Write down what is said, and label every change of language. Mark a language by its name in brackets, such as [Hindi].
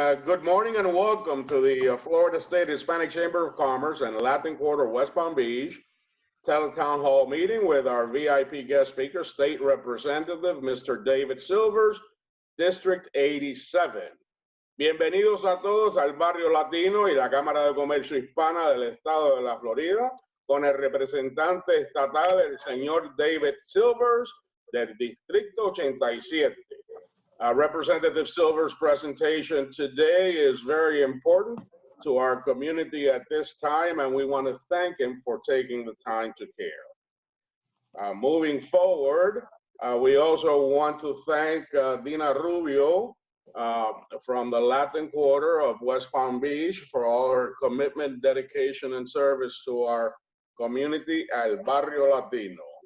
[English] Good morning and welcome to the Florida State Hispanic Chamber of Commerce and Latin Quarter West Palm Beach Teletown Hall meeting with our VIP guest speaker, State Representative Mr. David Silvers, District 87. [Spanish] Bienvenidos a todos al Barrio Latino y la Cámara de Comercio Hispana del Estado de la Florida con el representante estatal, el señor David Silvers, del Distrito 87. [English] Representative Silver's presentation today is very important to our community at this time, and we want to thank him for taking the time to care. Moving forward, we also want to thank Dina Rubio from the Latin Quarter of West Palm Beach for all her commitment, dedication, and service to our community, El Barrio Latino.